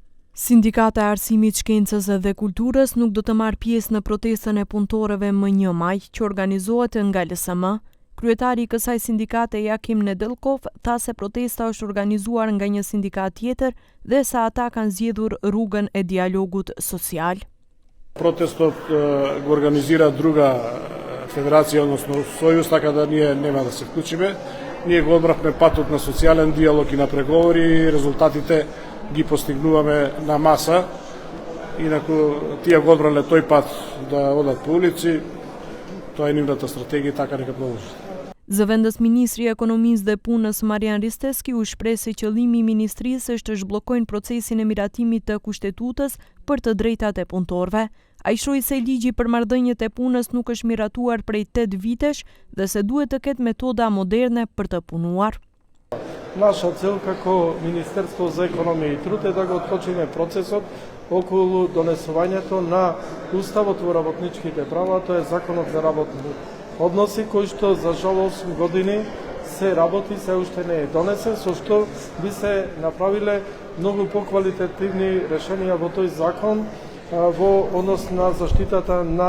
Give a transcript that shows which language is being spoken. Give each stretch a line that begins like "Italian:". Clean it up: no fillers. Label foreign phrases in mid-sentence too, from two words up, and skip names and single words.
Albanian: Sindikata e Arsimit, Shkencës dhe Kulturës nuk do të marrë pjesë në protestën e punëtorëve më 1 maj, që organizohet nga LSM. Kryetari i kësaj sindikate, Jakim Nedëllkov, tha se protesta është organizuar nga një sindikat tjetër dhe sa ata kanë zgjedhur rrugën e dialogut social.
Macedonian: Protestot го организира друга федерација, односно Сојуз, така да ние нема да се вклучиме. Ние го одбравме патот на социјален диалог и на преговори и резултатите ги постигнуваме на маса. Инаку тие го одбрале тој пат да одат по улици, тоа е нивната стратегија, така нека продолжат.
Albanian: Zëvendës Ministri i Ekonomisë dhe Punës Marian Risteski u shpreh se qëllimi i ministrisë është të zhbllokojnë procesin e miratimit të kushtetutës për të drejtat e punëtorëve. Ai shroi se ligji për marrëdhëniet e punës nuk është miratuar prej 8 vitesh dhe se duhet të ketë metoda moderne për të punuar.
Macedonian: Наша цел како Министерство за економија и труд е да го отпочне процесот околу донесувањето на Уставот во работничките права, тоа е Законот за работни односи, кој што за жал 8 години се работи, се уште не е донесен, со што би се направиле многу поквалитетивни решенија во тој закон во однос на заштитата